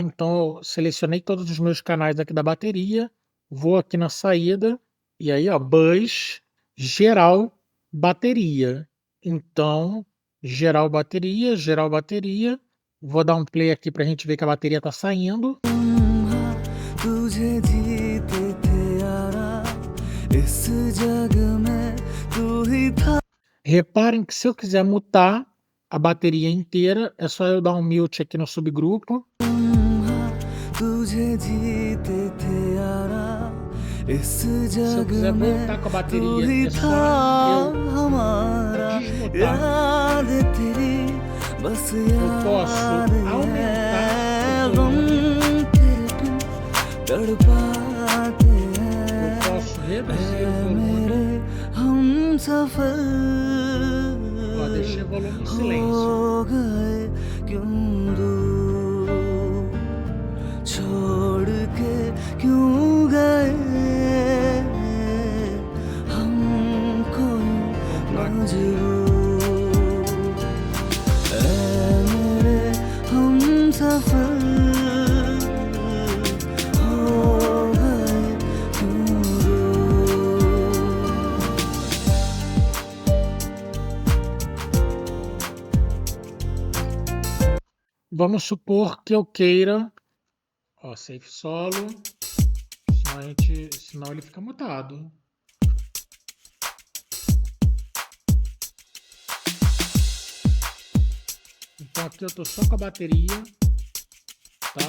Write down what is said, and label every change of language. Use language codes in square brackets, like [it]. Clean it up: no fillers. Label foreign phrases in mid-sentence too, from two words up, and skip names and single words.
[pt] Então eu selecionei todos os meus canais aqui da bateria, vou aqui na saída e aí, ó, bus geral bateria. Então, geral bateria. Vou dar um play aqui para a gente ver que a bateria está saindo. [hi] तुझे जीते थे यारा इस जग में तू ही था. [pt] Reparem que se eu quiser mutar a bateria inteira, é só eu dar um mute aqui no subgrupo. [hi] तुझे जीते थे यारा इस [pt] Se eu [hi] जग [pt] quiser [hi] में [pt] voltar com a [hi] तू [pt] bateria, [hi] ही [pt] é [hi] था [pt] só eu [hi] हमारा. [pt] desmutar. [hi] याद तेरी बस [pt] Eu posso [hi] याद [pt] aumentar [hi] है. [pt] o [hi] गम [pt] volume, [hi] तेरे बिन तड़पाते [pt] eu [hi] हैं. [pt] posso reduzir o [hi] ऐ [pt] volume. [hi] मेरे हमसफर [pt] Ó, deixei o volume em silêncio. [hi] हो गए क्यों दूर, छोड़ के क्यों गए हमको मजबूर. ऐ मेरे हमसफर हो गए क्यों दूर. [pt] Vamos supor que eu queira, ó, [en] safe solo, [pt] senão ele fica mutado. Então aqui eu tô só com a bateria, tá?